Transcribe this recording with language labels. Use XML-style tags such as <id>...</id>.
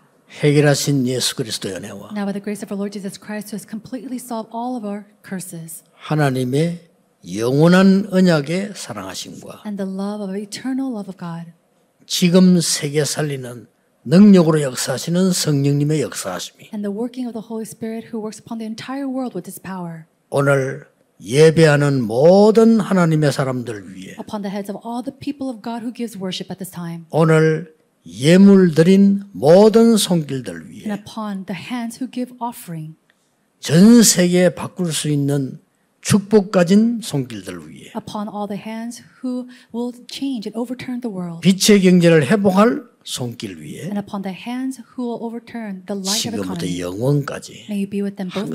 <ko>해결하신 예수 그리스도의 은혜와</ko> <en>Now by the grace of our Lord Jesus Christ who has completely solved all of our curses</en> <ko>하나님의 영원한 언약의 사랑하심과</ko> <en>and the love of eternal love of God</en> <ko>지금 세계 살리는 능력으로 역사하시는 성령님의 역사하심이</ko> <en>and the working of the Holy Spirit who works upon the entire world with His power</en> <ko>오늘 예배하는 모든 하나님의 사람들 위해</ko> <en>upon the heads of all the people of God who gives worship at this time</en> <ko>오늘 예물 드린 모든 손길들 위해</ko> <en>and upon the hands who give offering</en> <ko>전 세계에 바꿀 수 있는 축복 가진 손길들 위해</ko> <en>upon all the hands who will change and overturn the world</en> <ko>빛의 경제를 회복할 손길 위에</ko> <en>and upon the hands who will overturn the light of</en> <ko>지금부터</ko> <en>economy.</en> <ko>영원까지</ko> <en>May you be with them both now</en>